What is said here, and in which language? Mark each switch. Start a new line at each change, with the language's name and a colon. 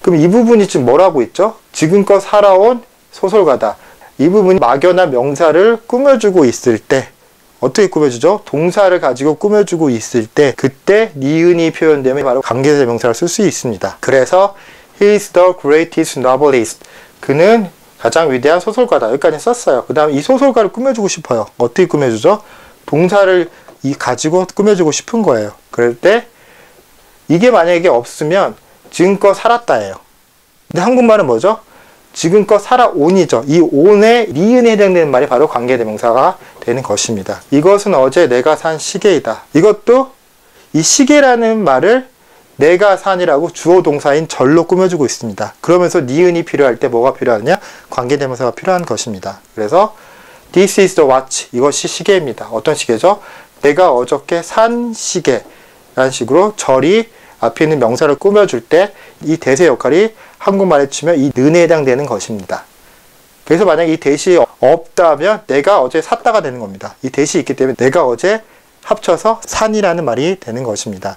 Korean: 그럼 이 부분이 지금 뭐라고 있죠? 지금껏 살아온 소설가다. 이 부분이 막연한 명사를 꾸며주고 있을 때, 어떻게 꾸며주죠? 동사를 가지고 꾸며주고 있을 때, 그때 니은이 표현되면 바로 관계대명사를 쓸 수 있습니다. 그래서
English: He is the greatest novelist.
Korean: 그는 가장 위대한 소설가다. 여기까지 썼어요. 그 다음 이 소설가를 꾸며주고 싶어요. 어떻게 꾸며주죠? 동사를 가지고 꾸며주고 싶은 거예요. 그럴 때 이게 만약에 없으면 지금껏 살았다예요. 근데 한국말은 뭐죠? 지금껏 살아온이죠. 이 온에 니은에 해당되는 말이 바로 관계대명사가 되는 것입니다. 이것은 어제 내가 산 시계이다. 이것도 이 시계라는 말을 내가 산이라고 주어 동사인 절로 꾸며주고 있습니다. 그러면서 니은이 필요할 때 뭐가 필요하냐? 관계대명사가 필요한 것입니다. 그래서
English: This is the watch.
Korean: 이것이 시계입니다. 어떤 시계죠? 내가 어저께 산 시계라는 식으로 절이 앞에 있는 명사를 꾸며줄 때 이 that의 역할이 한국말에 치면 이 는에 해당되는 것입니다. 그래서 만약에 이 that이 없다면 내가 어제 샀다가 되는 겁니다. 이 that이 있기 때문에 내가 어제 합쳐서 산이라는 말이 되는 것입니다.